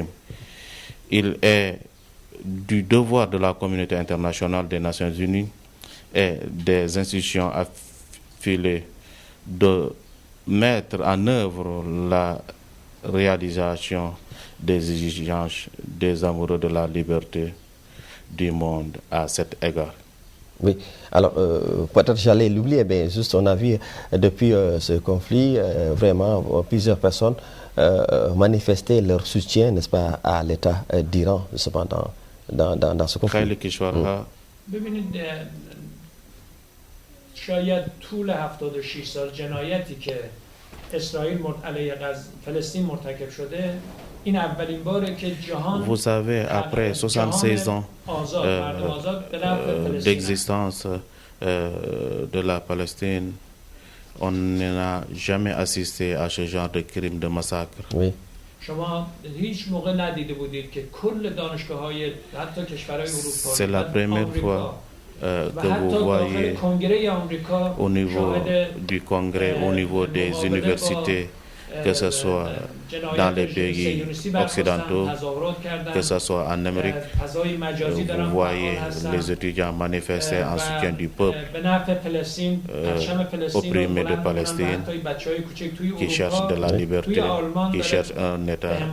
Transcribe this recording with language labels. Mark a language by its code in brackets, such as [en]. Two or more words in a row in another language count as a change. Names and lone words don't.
[fr] Il est du devoir de la communauté internationale des Nations Unies et des institutions affiliées de mettre en œuvre la réalisation des exigences des amoureux de la liberté du monde à cet égard. Oui, alors peut-être j'allais l'oublier, mais juste on a vu depuis ce conflit, vraiment plusieurs personnes manifester leur soutien, n'est-ce pas, à l'État d'Iran, cependant, dans ce conflit. [fa] ببینید شاید طول 76 سال جنایتی که اسرائیل علیه فلسطین مرتکب شده این اولین باره که جهان [fr] Vous savez, après 76 ans d'existence de la Palestine, on n'a jamais assisté à ce genre de crime, de massacre. Oui. [fa] شما هیچ موقع ندیده بودید که کل دانشگاه‌های حتی کشورهای اروپایی [fr] C'est la première fois que vous voyez au niveau du Congrès, au niveau des universités, que ce soit dans les pays occidentaux, que ce soit en Amérique, vous voyez les étudiants manifester en soutien du peuple opprimé de Palestine, qui cherche de la liberté, qui cherche un État.